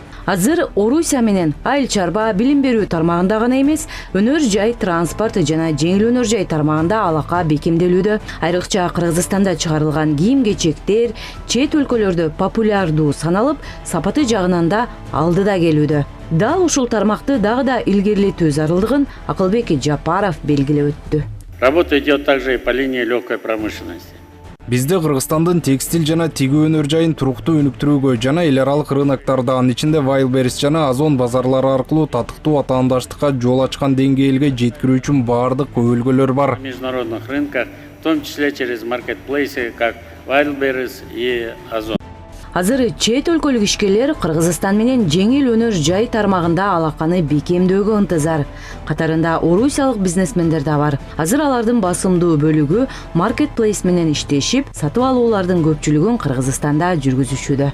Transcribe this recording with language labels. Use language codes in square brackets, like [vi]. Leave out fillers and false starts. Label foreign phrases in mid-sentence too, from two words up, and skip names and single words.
[ky] Азыр Орусия менен айыл чарба, билим берүү тармагында гана эмес, өнөр жай, транспорт жана жеңил өнөр жай тармагында алака бекемделүүдө. Айрыкча Кыргызстанда чыгарылган кийим-кечектер чет өлкөлөрдө популярдуу саналып, сапаты жагынан да алдыда келүүдө. Дал ушул тармакты дагы да илгерилетүү зарылдыгын Акылбек Жапаров белгилеп өттү. [ru] Работа идет также и по линии легкой промышленности. [ky] Бизде Кыргызстандын текстиль жана тигүү өнөр жайын туруктуу өнүктүрүүгө жана эл аралык рыноктарда, анын ичинде Wildberries жана Озон базарлары аркылуу татыктуу атаандаштыкка жол ачкан деңгээлге жеткирүү үчүн баардык көйгөйлөр бар. [ru] На международных рынках, в том числе через маркетплейсы, как Wildberries и Озон. [ky] Азыр чет өлкөлүк ишкерлер Кыргызстан менен жеңил өнөр жай тармагында алаканы бекемдөөгө ынтызар. Катарында орусиялык бизнесмендер да бар. Азыр алардын басымдуу бөлүгү маркетплейс менен иштешип, сатып алуулардын көпчүлүгүн Кыргызстанда жүргүзүшүүдө.